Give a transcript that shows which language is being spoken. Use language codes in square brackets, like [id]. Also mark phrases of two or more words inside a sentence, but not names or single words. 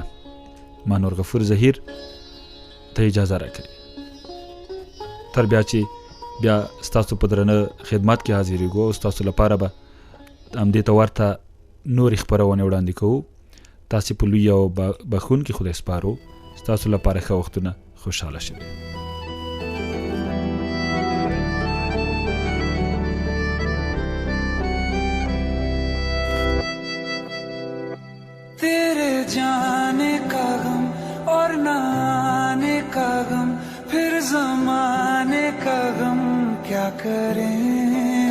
[ps] ما نور غفور ظهیر ته اجازه راکړئ تر بیا چې بیا ستاسو په درنه خدمت کې حاضرېږو او ستاسو لپاره به همدې ته ورته نورې خپرونې وړاندې کوو. تاسې په لوی او بخښونکي خدای سپارو. ستاسو لپاره ښه وختونه خوشحاله شوي. [hi] जाने का गम और न आने का गम, फिर ज़माने का गम क्या करें।